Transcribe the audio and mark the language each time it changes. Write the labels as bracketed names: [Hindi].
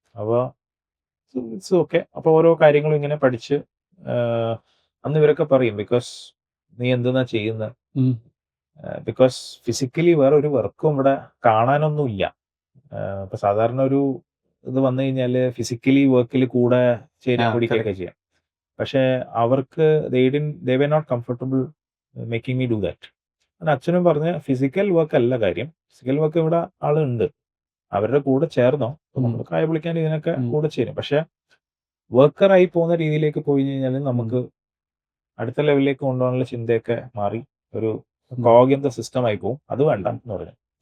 [Malayalam] അപ്പോൾ it's okay. അപ്പോൾ ഓരോ കാര്യങ്ങളും ഇങ്ങനെ പഠിച്ച് അന്ന് ഇവരൊക്കെ പറയും, ബിക്കോസ് നീ എന്തെന്നാ ചെയ്യുന്നത്, ബിക്കോസ് ഫിസിക്കലി വേറെ ഒരു വർക്കും ഇവിടെ കാണാനൊന്നും ഇല്ല. ഇപ്പൊ സാധാരണ ഒരു ഇത് വന്നു കഴിഞ്ഞാൽ ഫിസിക്കലി വർക്കിൽ കൂടെ ചേരാൻ പിടിക്കുകയൊക്കെ ചെയ്യാം. പക്ഷെ അവർക്ക് [English] they were not comfortable making me do that. [Malayalam] അച്ഛനും പറഞ്ഞ ഫിസിക്കൽ വർക്ക് അല്ല കാര്യം, ഫിസിക്കൽ വർക്ക് ഇവിടെ ആളുണ്ട്, അവരുടെ കൂടെ ചേർന്നോ, നമ്മൾ കായ വിളിക്കാൻ ഇതിനൊക്കെ കൂടെ ചേരും. പക്ഷെ വർക്കറായി പോകുന്ന രീതിയിലേക്ക് പോയി കഴിഞ്ഞാൽ നമുക്ക് അടുത്ത ലെവലിലേക്ക് കൊണ്ടുപോകാനുള്ള ചിന്തയൊക്കെ മാറി ഒരു കോഗ്യന്ത സിസ്റ്റം ആയി പോകും. അത് വേണ്ട എന്ന് പറഞ്ഞു.